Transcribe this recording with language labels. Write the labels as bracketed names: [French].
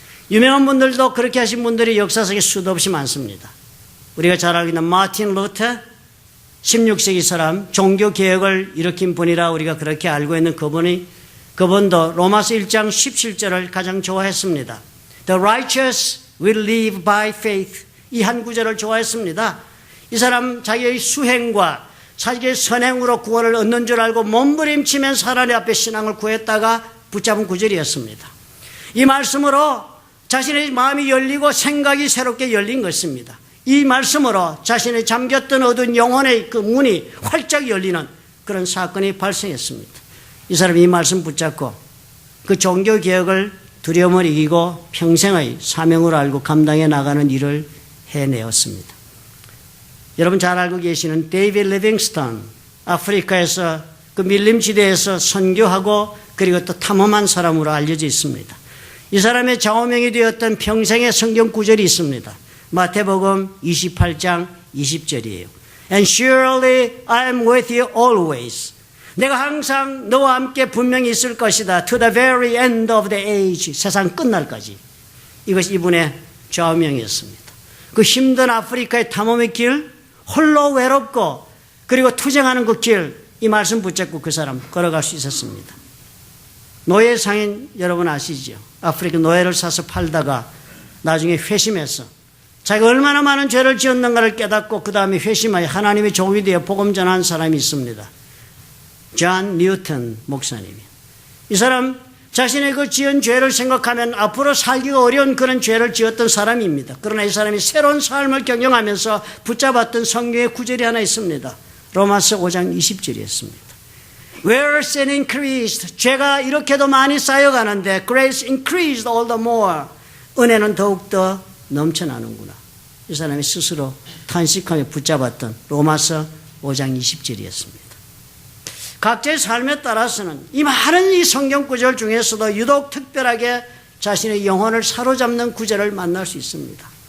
[Korean] 유명한 분들도 그렇게 하신 분들이 역사 속에 수도 없이 많습니다. 우리가 잘 알고 있는 마틴 루터 16세기 사람 종교개혁을 일으킨 분이라 우리가 그렇게 알고 있는 그분도 로마서 1장 17절을 가장 좋아했습니다. [English] The righteous will live by faith. [Korean] 이 한 구절을 좋아했습니다. 이 사람 자기의 수행과 자기의 선행으로 구원을 얻는 줄 알고 몸부림치면서 하나님 앞에 신앙을 구했다가 붙잡은 구절이었습니다. 이 말씀으로 자신의 마음이 열리고 생각이 새롭게 열린 것입니다. 이 말씀으로 자신의 잠겼던 어두운 영혼의 그 문이 활짝 열리는 그런 사건이 발생했습니다. 이 사람이 이 말씀 붙잡고 그 종교개혁을 두려움을 이기고 평생의 사명으로 알고 감당해 나가는 일을 해내었습니다. 여러분 잘 알고 계시는 데이비드 리빙스턴, 아프리카에서 그 밀림지대에서 선교하고 그리고 또 탐험한 사람으로 알려져 있습니다. 이 사람의 좌우명이 되었던 평생의 성경 구절이 있습니다. 마태복음 28장 20절이에요. [English] And surely I am with you always. [Korean] 내가 항상 너와 함께 분명히 있을 것이다. [English] To the very end of the age. [Korean] 세상 끝날까지. 이것이 이분의 좌우명이었습니다. 그 힘든 아프리카의 탐험의 길, 홀로 외롭고 그리고 투쟁하는 그 길, 이 말씀 붙잡고 그 사람 걸어갈 수 있었습니다. 노예 상인 여러분 아시죠? 아프리카 노예를 사서 팔다가 나중에 회심해서 자기가 얼마나 많은 죄를 지었는가를 깨닫고 그 다음에 회심하여 하나님의 종이 되어 복음 전한 사람이 있습니다. 존 뉴턴 목사님이. 이 사람 자신의 그 지은 죄를 생각하면 앞으로 살기가 어려운 그런 죄를 지었던 사람입니다. 그러나 이 사람이 새로운 삶을 경영하면서 붙잡았던 성경의 구절이 하나 있습니다. 로마서 5장 20절이었습니다. [English] Where sin increased, 죄가 이렇게도 많이 쌓여가는데 grace increased all the more. [Korean] 은혜는 더욱더 넘쳐나는구나. 이 사람이 스스로 탄식하며 붙잡았던 로마서 5장 20절이었습니다. 각자의 삶에 따라서는 이 많은 이 성경 구절 중에서도 유독 특별하게 자신의 영혼을 사로잡는 구절을 만날 수 있습니다.